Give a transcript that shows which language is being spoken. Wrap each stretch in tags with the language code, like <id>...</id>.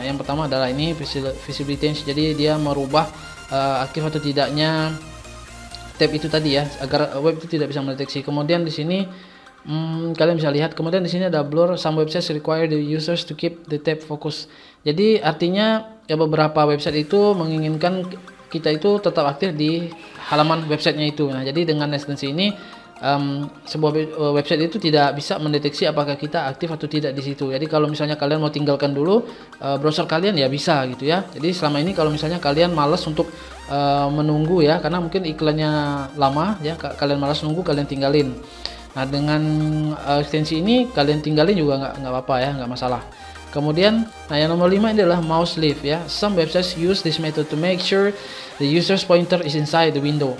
<id>Yang pertama adalah ini visibility change, jadi dia merubah aktif atau tidaknya tab itu tadi ya, agar web itu tidak bisa mendeteksi. Kemudian di sini kalian bisa lihat, kemudian di sini ada blur.</id> <en>Some websites require the users to keep the tab focus.</en> <id>Jadi artinya ya beberapa website itu menginginkan kita itu tetap aktif di halaman websitenya itu. Nah, jadi dengan ekstensi ini sebuah website itu tidak bisa mendeteksi apakah kita aktif atau tidak di situ. Jadi kalau misalnya kalian mau tinggalkan dulu browser kalian ya bisa gitu ya. Jadi selama ini kalau misalnya kalian malas untuk menunggu ya, karena mungkin iklannya lama ya, kalian malas nunggu, kalian tinggalin. Nah, dengan ekstensi ini kalian tinggalin juga nggak apa-apa ya, nggak masalah. Kemudian, nah yang nomor 5 ini adalah mouse leave ya.</id> <en>Some websites use this method to make sure the user's pointer is inside the window.</en>